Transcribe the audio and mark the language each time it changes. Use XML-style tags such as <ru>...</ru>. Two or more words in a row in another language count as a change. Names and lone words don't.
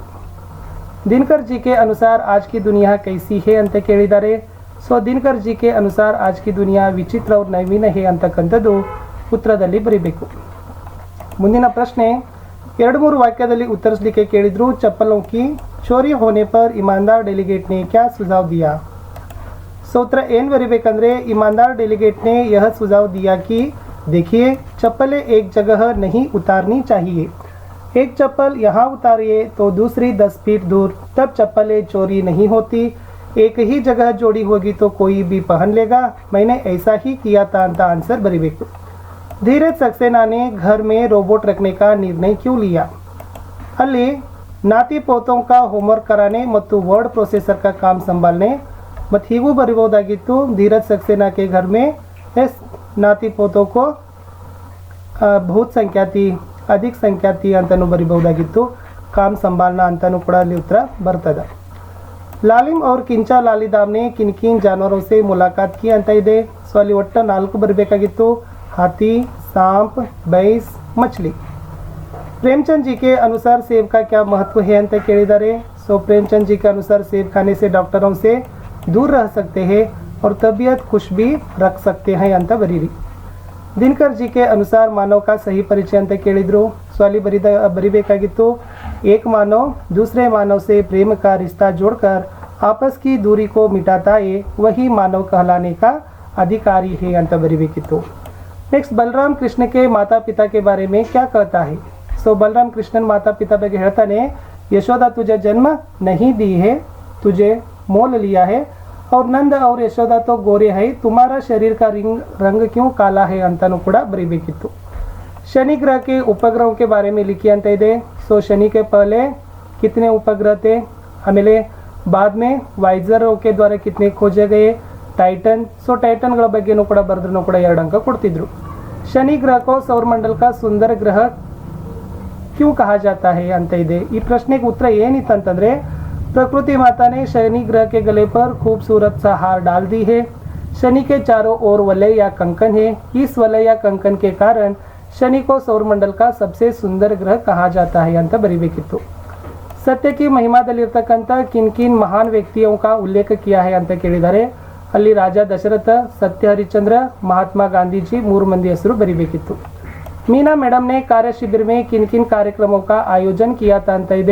<hi>दिनकर जी के अनुसार आज की दुनिया कैसी है</hi> <kn>ಅಂತ ಕೇಳಿದ್ದಾರೆ.</kn> <hi>ಸೊ दिनकर जी के अनुसार आज की दुनिया विचित्र और नवीन है</hi> <kn>ಅಂತಕ್ಕಂಥದ್ದು ಉತ್ತರದಲ್ಲಿ ಬರೀಬೇಕು. ಮುಂದಿನ ಪ್ರಶ್ನೆ 2-3 ವಾಕ್ಯದಲ್ಲಿ ಉತ್ತರಿಸಲಿಕ್ಕೆ ಕೇಳಿದ್ರು.</kn> <hi>ಚಪ್ಪलों की चोरी होने पर ईमानदार डेलीगेट ने क्या सुझाव दिया.</hi> <kn>ಸೊ ಉತ್ತರ ಏನು ಬರೀಬೇಕಂದ್ರೆ</kn> <hi>ईमानदार डेलीगेट ने यह सुझाव दिया कि देखिए चप्पलें एक जगह नहीं उतारनी चाहिए. एक चप्पल यहाँ उतारिए तो दूसरी 10 फीट दूर, तब चप्पलें चोरी नहीं होती. एक ही जगह जोड़ी होगी तो कोई भी पहन लेगा. मैंने ऐसा ही किया था</hi> <kn>ಅಂತ ಆನ್ಸರ್ ಬರೀಬೇಕು.</kn> <hi>धीरज सक्सेना ने घर में रोबोट रखने का निर्णय क्यों लिया. ಅಲ್ಲಿ नाती पोतों का होमवर्क कराने ಮತ್ತು वर्ड प्रोसेसर का काम संभालने</hi> <kn>ಮತ್ತು ಹೀಗೂ ಬರೀಬಹುದಾಗಿತ್ತು.</kn> <hi>धीरज सक्सेना के घर में एस नाती पोतों को बहुत संख्या थी अधिक संख्या थी</hi> <kn>ಅಂತಲೂ ಬರೀಬಹುದಾಗಿತ್ತು.</kn> <hi>काम संभालना</hi> <kn>ಅಂತಲೂ ಕೂಡ ಅಲ್ಲಿ ಉತ್ತರ ಬರ್ತದೆ.</kn> <hi>लालिम और किंचा लालीदाम ने किन किन जानवरों से मुलाकात की</hi> <kn>ಅಂತ ಇದೆ. ಸೊ ಅಲ್ಲಿ ಒಟ್ಟು 4 ಬರಬೇಕಾಗಿತ್ತು.</kn> <hi>हाथी, सांप, भैंस, मछली. प्रेमचंद जी के अनुसार सेब का क्या महत्व है</hi> <kn>ಅಂತ ಕೇಳಿದ್ದಾರೆ.</kn> <hi>सो प्रेमचंद जी के अनुसार सेब खाने से डॉक्टरों से दूर रह सकते हैं और तबीयत खुश भी रख सकते हैं</hi> <kn>ಅಂತ ಬರೀರಿ.</kn> <hi>दिनकर जी के अनुसार मानव का सही परिचय</hi> <kn>ಅಂತ ಕೇಳಿದ್ರು. ಸೊ ಅಲ್ಲಿ ಬರಿಬೇಕಾಗಿತ್ತು</kn> <hi>एक मानव दूसरे मानव से प्रेम का रिश्ता जोड़कर आपस की दूरी को मिटाता है वही मानव कहलाने का अधिकारी है</hi> <kn>ಅಂತ ಬರಿಬೇಕಿತ್ತು.</kn> <hi>नेक्स्ट बलराम कृष्ण के माता पिता के बारे में क्या कहता है. सो बलराम कृष्णन माता पिता</hi> <kn>ಬಗ್ಗೆ ಹೇಳ್ತಾನೆ</kn> <hi>यशोदा तुझे जन्म नहीं दी है तुझे मोल लिया है और नंद और यशोदा तो गोरे है तुम्हारा शरीर का रंग क्यों काला है</hi> <kn>ಅಂತನೂ ಕೂಡ ಬರೀಬೇಕಿತ್ತು.</kn> <hi>शनि ग्रह के उपग्रहों के बारे में लिखी</hi> <kn>ಅಂತ ಇದೆ.</kn> <hi>सो शनि के पहले कितने उपग्रह थे. ಆಮೇಲೆ बाद में वाइजरों के द्वारा कितने खोजे गए.</hi> <kn>टाइटन. सो टाइटनಗಳ ಬಗ್ಗೆನೂ ಕೂಡ ಬರೆದ್ರೂ ಕೂಡ 2 अंक ಕೊಡ್ತಿದ್ರು.</kn> <hi>शनि ग्रह को सौरमंडल का सुंदर ग्रह क्यों कहा जाता है</hi> <kn>ಅಂತ ಇದೆ. ಈ ಪ್ರಶ್ನೆಗೆ ಉತ್ತರ ಏನಿತ್ತು ಅಂತಂದ್ರೆ</kn> <hi>प्रकृति माता ने शनि ग्रह के गले पर खूबसूरत सा हार डाल दी है। शनि के चारों ओर वलय या कंकन है। इस वलय या कंकन के कारण शनि को सौरमंडल का सबसे सुंदर ग्रह कहा जाता है</hi> <kn>ಅಂತ ಬರಿಬೇಕಿತ್ತು। ಸತ್ಯಕ್ಕೆ ಮಹಿಮಾದಲ್ಲಿರ್ತಕ್ಕಂಥ</kn> <hi>किन महान व्यक्तियों का उल्लेख किया है</hi> <kn>ಅಂತ ಕೇಳಿದ್ದಾರೆ। ಅಲ್ಲಿ ರಾಜ ದಶರಥ, ಸತ್ಯ ಹರಿಶ್ಚಂದ್ರ, ಮಹಾತ್ಮ ಗಾಂಧೀಜಿ 3 ಮಂದಿ ಹೆಸರು ಬರಿಬೇಕಿತ್ತು।</kn> <hi>मीना मैडम ने कार्य शिविर में किन कार्यक्रमों का आयोजन किया था</hi> <kn>ಅಂತ ಇದೆ।</kn>